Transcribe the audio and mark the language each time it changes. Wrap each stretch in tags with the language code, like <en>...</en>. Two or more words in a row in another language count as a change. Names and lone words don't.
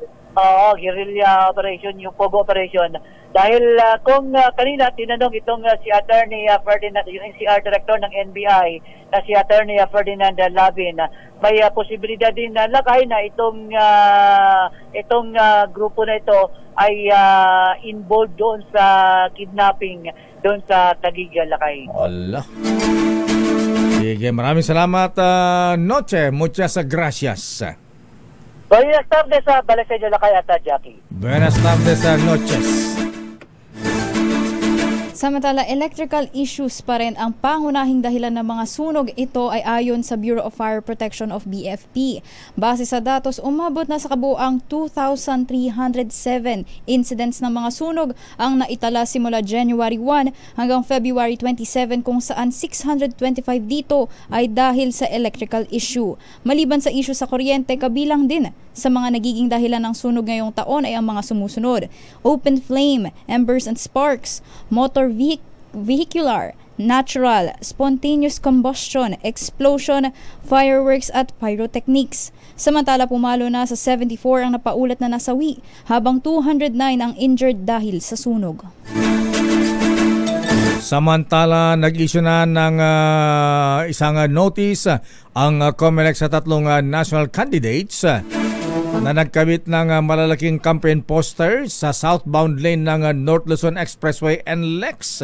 <en>Guerrilla operation,</en> <tl>yung</tl> <en>Pogo operation.</en> <tl>Dahil kung kanina tinanong itong si Attorney Ferdinand, yung</tl> <en>NCR Director</en> <tl>ng NBI, na si Attorney Ferdinand Labin, may posibilidad din na Lakay na itong grupo na ito ay involved doon sa kidnapping doon sa Taguig, Lakay. Allah. Sige, maraming salamat,</tl> <es>Noche. Muchas gracias. Buenas tardes</es> <tl>sa Balaseño, Lakay at Jackie.</tl> <es>Buenas tardes, noches.</es> <tl>Samantala, electrical issues pa rin ang pangunahing dahilan ng mga sunog. Ito ay ayon sa Bureau of Fire Protection of BFP. Base sa datos, umabot na sa kabuuang 2,307 incidents ng mga sunog ang naitala simula January 1 hanggang February 27, kung saan 625 dito ay dahil sa</tl> <en>electrical issue.</en> <tl>Maliban sa issue sa kuryente, kabilang din sa mga nagiging dahilan ng sunog ngayong taon ay ang mga sumusunod:</tl> <en>open flame, embers and sparks, motor vehicular, natural, spontaneous combustion, explosion, fireworks at pyrotechnics.</en> <tl>Samantala, pumalo na sa 74 ang napaulat na nasawi, habang 209 ang injured dahil sa sunog. Samantala, nag-issue na ng isang notice ang COMELEC sa 3</tl> <en>national candidates</en> <tl>na nagkabit ng malalaking</tl> <en>campaign posters</en> <tl>sa</tl> <en>southbound lane</en> <tl>ng North Luzon Expressway NLEX.</tl>